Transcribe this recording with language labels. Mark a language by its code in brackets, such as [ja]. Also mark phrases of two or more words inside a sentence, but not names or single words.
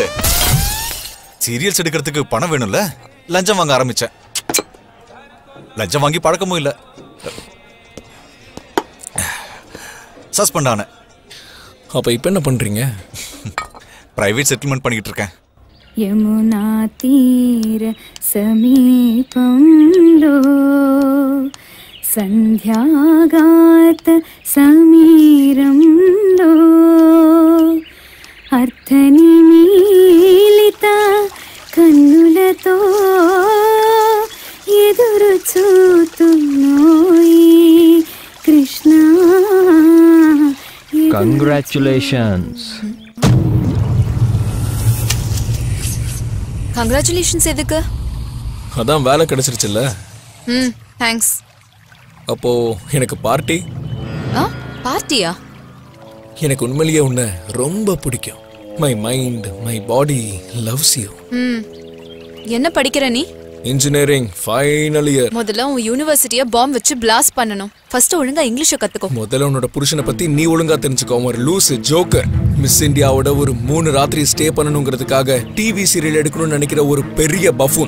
[ta] சீரியல்ஸ் எடுக்கிறதுக்கு பணம் வேணும்ல, லஞ்சம் வாங்க ஆரம்பிச்சேன். லஞ்சம் வாங்கி பழக்கமும் இல்ல. சஸ்பெண்ட் ஆன. அப்ப இப்ப என்ன பண்றீங்க? [en] private settlement [ta] பண்ணிட்டு இருக்கேன். [te] యమునా తీర సమీపంలో సంధ్యాగాత సమీరంలో అర్థనిమీలిత కన్నులతో ఎదురు చూతున్నోయి కృష్ణ [ta] கங்க்ராச்சுலேஷன்ஸ். கங்க்ராச்சுலேஷன்ஸ் எதுக்கு? அதான் வேலை கிடைச்சிருச்சுல்ல. தேங்க்ஸ். அப்போ எனக்கு பார்ட்டி? பார்ட்டியா? எனக்கு உண்மையிலேயே உன்னை ரொம்ப பிடிக்கும். [en] my mind, my body loves you. [ta] என்ன படிக்கிற நீ? [en] engineering final year. [ta] முதல்ல உன் யூனிவர்சிட்டியை பாம்பு வச்சு பிளாஸ்ட் பண்ணணும். ஃபர்ஸ்ட் ஒழுங்கா இங்கிலீஷை கத்துக்கோ. முதல்ல உன்னோட புருஷனை பத்தி நீ ஒழுங்கா தெரிஞ்சுக்கோ. ஒரு லூசு ஜோக்கர். மிஸ் இந்தியாவோட ஒரு 3 ராத்திரி ஸ்டே பண்ணணுங்கிறதுக்காக [en] TV serial [ta] எடுக்கணும்னு நினைக்கிற ஒரு பெரிய பஃபூன்.